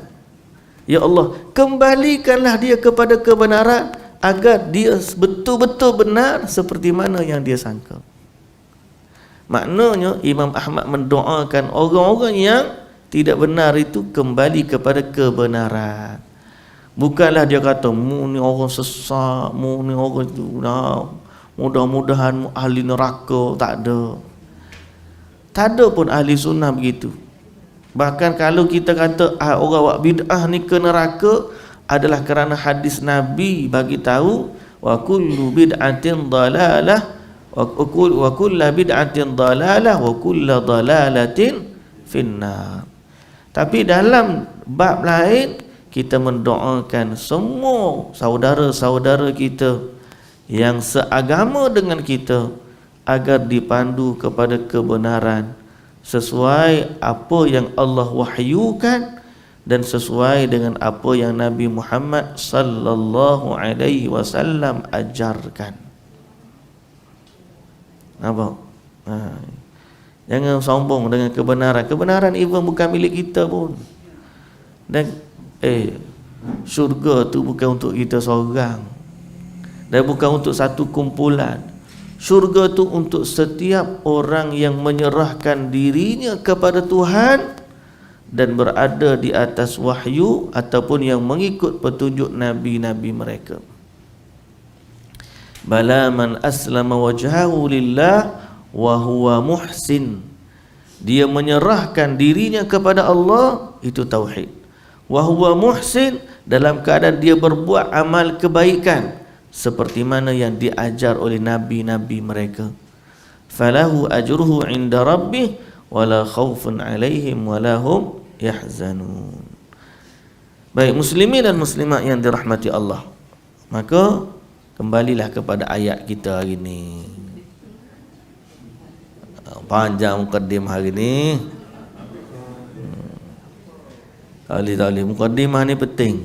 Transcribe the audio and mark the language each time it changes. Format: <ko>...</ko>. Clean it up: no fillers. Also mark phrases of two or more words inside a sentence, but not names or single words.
<ms>Ya Allah, kembalikanlah dia kepada kebenaran agar dia betul-betul benar seperti mana yang dia sangka. Maknanya Imam Ahmad mendoakan orang-orang yang tidak benar itu kembali kepada kebenaran. Bukanlah dia kata mu ni orang sesat, mu ni orang itu mudah-mudahan mu ahli neraka. Tak ada. Tak ada pun ahli sunnah begitu. Bahkan kalau kita kata orang buat bid'ah ni ke neraka, adalah kerana hadis Nabi bagi tahu</ms> <ar>وكل بدعة ضلالة وكل بدعة ضلالة وكل ضلالة في النار.</ar> <ms>Tapi dalam bab lain kita mendoakan semua saudara-saudara kita yang seagama dengan kita agar dipandu kepada kebenaran sesuai apa yang Allah wahyukan dan sesuai dengan apa yang Nabi Muhammad</ms> <ar>صلى الله عليه وسلم</ar> <ms>ajarkan. Nampak? Jangan sombong dengan kebenaran. Kebenaran even bukan milik kita pun. Dan syurga tu bukan untuk kita seorang. dan bukan untuk satu kumpulan. Syurga tu untuk setiap orang yang menyerahkan dirinya kepada Tuhan dan berada di atas wahyu ataupun yang mengikut petunjuk nabi-nabi mereka.</ms> <ar>بلى من أسلم وجهه لله وهو محسن.</ar> <ms>Dia menyerahkan dirinya kepada Allah, itu tauhid.</ms> <ar>وهو محسن,</ar> <ms>dalam keadaan dia berbuat amal kebaikan seperti mana yang diajar oleh nabi-nabi mereka.</ms> <ar>فله أجره عند ربه ولا خوف عليهم ولا هم يحزنون.</ar> <ms>Baik muslimin dan muslimat yang dirahmati Allah, maka kembalilah kepada ayat kita hari ni. Panjang mukadimah hari ni. Alih-alih mukadimah ni penting.</ms>